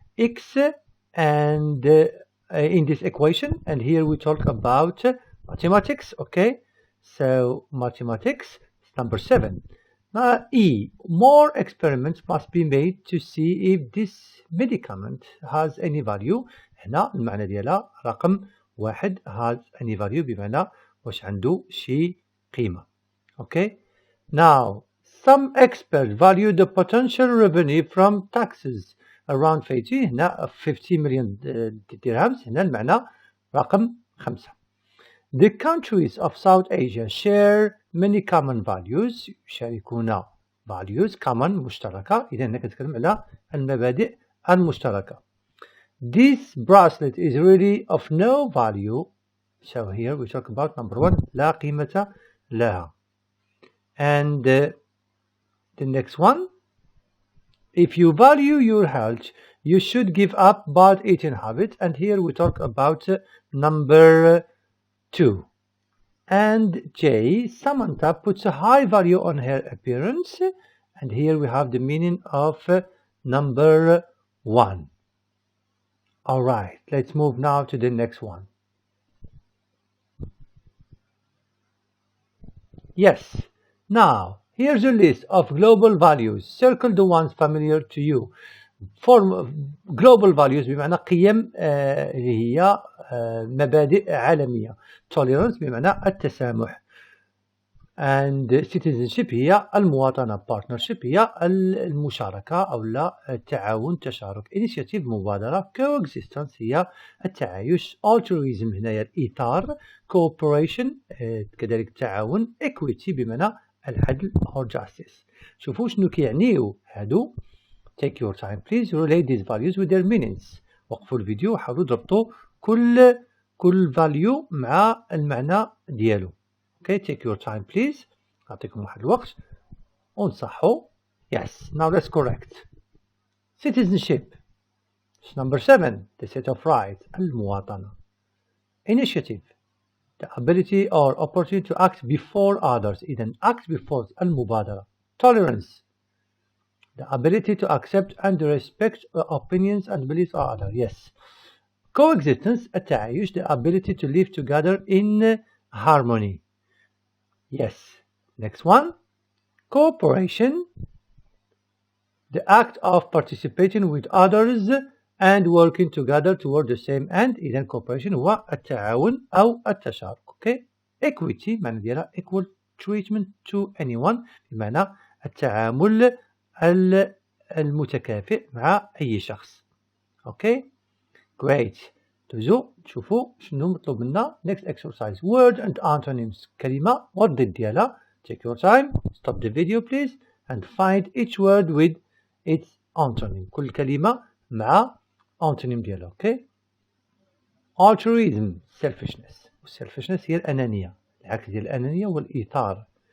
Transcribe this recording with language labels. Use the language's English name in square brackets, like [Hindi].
[English] x and in this equation, and here we talk about mathematics. Okay, so mathematics number 7. Now E, more experiments must be made to see if this medicament has any value. [Arabic] هنا المعنى ديالها رقم 1 [English] has any value [Arabic] بمعنى واش عنده شي قيمة. [English] Okay, now some experts value the potential revenue from taxes around 50. [Arabic] هنا 50 مليون dirhams. هنا المعنى رقم 5. [English] The countries of South Asia share many common values. [Arabic] يشاركون [English] values common [Arabic] مشتركة. إذا هنا كنتكلم على المبادئ المشتركة. [English] This bracelet is really of no value. So here we talk about number 1 [Arabic] لا قيمة لها. [English] And the next one, if you value your health, you should give up bad eating habits. And here we talk about number 2. And J, Samantha puts a high value on her appearance. And here we have the meaning of number 1. Alright, let's move now to the next one. Yes, now here's a list of global values. Circle the ones familiar to you. For global values [Arabic] بمعنى قيم اللي هي مبادئ عالمية. Tolerance بمعنى التسامح. And citizenship هي المواطنة. Partnership هي المشاركة أو لا التعاون تشارك. Initiative مبادرة. Coexistence هي التعايش. Altruism هنا الإيثار. Cooperation كذلك التعاون. Equity بمعنى العدل [English] or justice. [Arabic] شوفوا شنو كيعنيو هادو. [English] Take your time please. Relate these values with their meanings. [Arabic] وقفوا الفيديو وحاولوا تربطوا كل value مع المعنى ديالو. [English] Okay, take your time please. [Arabic] أعطيكم واحد الوقت ونصحوا. [English] Yes, now let's correct. Citizenship. Number 7, the set of rights. [Arabic] المواطنة. Initiative. [English] The ability or opportunity to act before others. إذن act before [Arabic] المبادرة. [English] Tolerance. The ability to accept and respect the opinions and beliefs of others. Yes. Coexistence. التعايش. The ability to live together in harmony. Yes. Next one. Cooperation. The act of participating with others and working together toward the same end. [Arabic] إذن cooperation هو التعاون أو التشارك. [English] Okay. [Arabic] Equity معنى ديالها [English] equal treatment to anyone [Arabic] بمعنى التعامل المتكافئ مع أي شخص. [English] Okay. Great. [Arabic] تشوفوا شنو مطلوب منا. [English] Next exercise. Word and antonyms. [Arabic] كلمة والضد ديالها. [English] Take your time. Stop the video please and find each word with its antonym. [Arabic] كل كلمة مع antonym ديالها. Okay. Altruism. Selfishness. Selfishness هي الأنانية. العكس ديال الأنانية هو الإيثار.